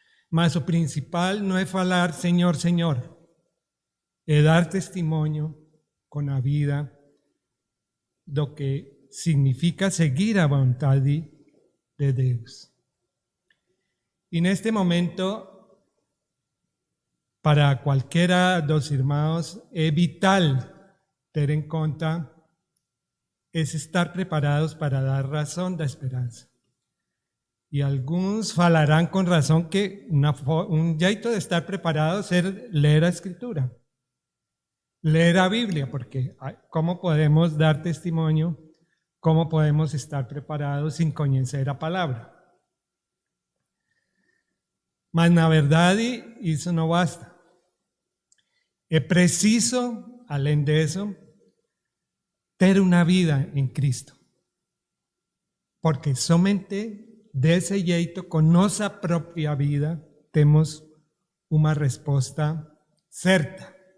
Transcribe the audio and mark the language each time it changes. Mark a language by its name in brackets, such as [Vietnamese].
[Portuguese] Mas o principal não é falar Senhor, Senhor, é dar testemunho com a vida do que significa seguir a vontade de Deus. E neste momento, para qualquer dos irmãos, é vital ter em conta [Spanish] es estar preparados para dar razón [Portuguese] da esperanza. [Spanish] Y algunos falarán con razón que un jeito de estar preparados es leer la Escritura, leer la Biblia, porque ¿cómo podemos dar testimonio? ¿Cómo podemos estar preparados sin conocer la palabra? [Portuguese] Mas na verdade isso não basta. É preciso, além disso, ter uma vida em Cristo. Porque somente desse jeito, com nossa própria vida, temos uma resposta certa.